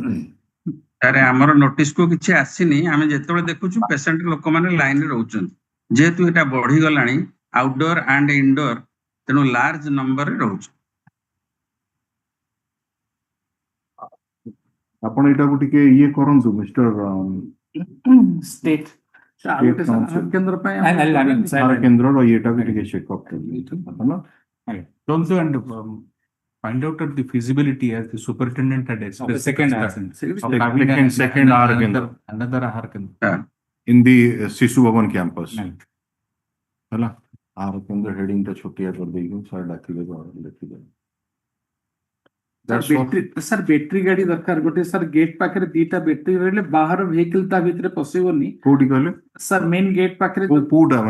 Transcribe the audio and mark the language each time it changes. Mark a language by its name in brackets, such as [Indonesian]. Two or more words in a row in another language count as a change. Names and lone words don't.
[Odia] ଆରେ ଆମର ନୋଟିସ କୁ କିଛି ଆସିନି ଆମେ ଯେତେବେଳେ ଦେଖୁଛୁ ପେସେଣ୍ଟ ଲୋକମାନେ ଲାଇନରେ ରହୁଛନ୍ତି ଯେହେତୁ ଏଟା ବଢିଗଲାଣି [English] outdoor and indoor [Odia] ତେଣୁ ଲାର୍ଜ ନମ୍ବରରେ ରହୁଛୁ ଆପଣ ଏଟାକୁ ଟିକେ ଇଏ କରନ୍ତୁ ମିଷ୍ଟର ଷ୍ଟେଟ କେନ୍ଦ୍ର ପାଇଁ କେନ୍ଦ୍ରର ଇଏଟାକୁ ଟିକେ ଚେକଅପ୍ କରିବେ [English] Also, and find out at the feasibility as the superintendent had expressed. second of having second arc another arc. in the Sishu Bhavan campus. [Odia] ହେଲା ଆର କେନ୍ଦ୍ର ହେଡିଂ ଟା ଛୋଟିଆ କରିଦେଇକି ସାର୍ ଡାକିଦେବେ ଲେଖିଦେବେ। ସାର୍ ବ୍ୟାଟେରୀ ଗାଡି ଦରକାର ଗୋଟେ ସାର୍ ଗେଟ୍ ପାଖରେ ଦିଟା ବ୍ୟାଟେରୀ ରହିଲେ ବାହାର ଭେହିକଲ ତା ଭିତରେ ପଶିବନି। କୋଉଠି କହିଲେ ସାର୍ [English] main gate [Odia] ପାଖରେ କୋଉଟା ମାନେ